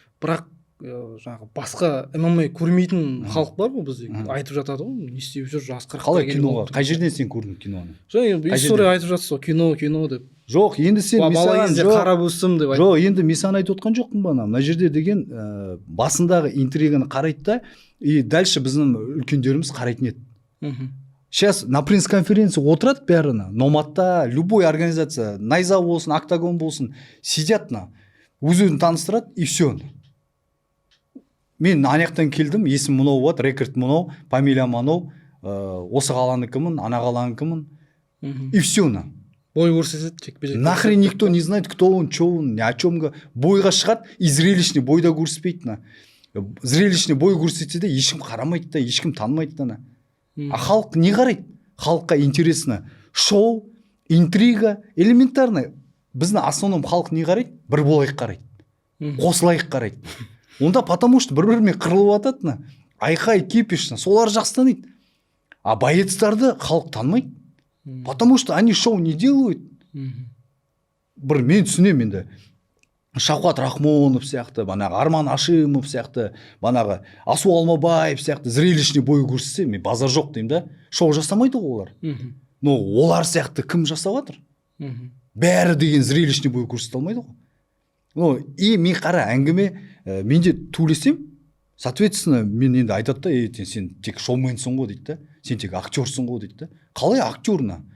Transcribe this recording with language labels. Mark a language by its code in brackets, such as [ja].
[kk] Бірақ жаңағы басқа ММА көрмейтін халық бар ғой бізде, айтып жатады ғой, не істеп жүр, жас 40-та. Қалай киноға? Қай жерден сен көрдің киноны? Жаңа история айтып жатсыз ғой, кино деп. Жоқ, енді сен мисаған қарап өстім деп айтып. Жоқ, енді мен саған айтып отқан жоқпын ба, мына жерде деген басындағы интриганы қарайды да, и дальше біздің үлкендеріміз қарайтын еді. Сейчас на пресс-конференции отырады бәріні, Номадта, любой организация, Найза болсын, Октагон болсын, сидят на, өзін таныстырады, и все. Мен анаяқтан келдім, есім мынау болады, рекорд мынау, фамилия мынау, осы қаланыкімін, ана қаланыкімін, и все. Бой көрсетеді, жекпе-жек. [ru] Нахрен никто не знает, кто он, что он, о чем. [kk] Бойға шығады, и зрелищный бойда көрсетпейді. Зрелищный бой көрсетсе де ешкім қарамайды да, ешкім танымайды да. А халық не қарайды? Халыққа интересно. Шоу, интрига, элементарно. Біздің основном халық не қарайды? Бір болайық қарайды. Қосылайық қарайды. Онда потому что бір-бірімен қырылып атады. Айқай, кипиш, солар жақсы таниды. А боецтарды халық танымайды. [ru] Потому что они шоу не делают. [kk] Бір мен түсінемін енді. Шавқат Рахмонов сияқты, банағы Арман Ашимов сияқты, банағы Асу Алмабаев сияқты зрелищный бой көрсетсе, мен базар жоқ деймін да. Шоу жасамайды олар. Но олар сияқты кім жасап жатыр? Бәрі деген зрелищный бой көрсете алмайды ғой. Ну, и мен қара әңгіме, менде төлесем, соответственно, мен енді айтады да, сен тек шоуменсің ғой дейді да, сен тек актерсың ғой дейді да. Қалай актерна?